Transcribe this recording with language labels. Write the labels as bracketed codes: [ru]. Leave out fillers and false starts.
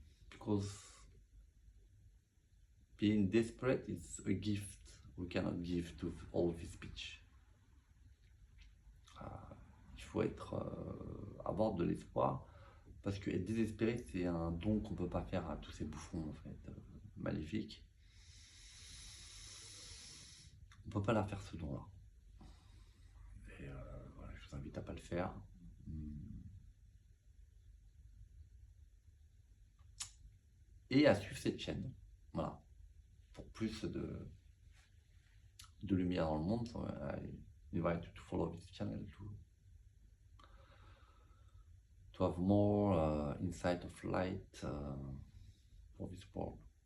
[en] Because being desperate is a gift we cannot give to all this pitch. [fr] Il faut avoir de l'espoir, parce que être désespéré, c'est un don qu'on ne peut pas faire à tous ces bouffons, en fait, maléfiques. On ne peut pas leur faire ce don-là. Et voilà, je vous invite à ne pas le faire. Et à suivre cette chaîne, voilà, pour plus de lumière dans le monde. [en] So I invite you to follow this channel to have more insight of light for this world.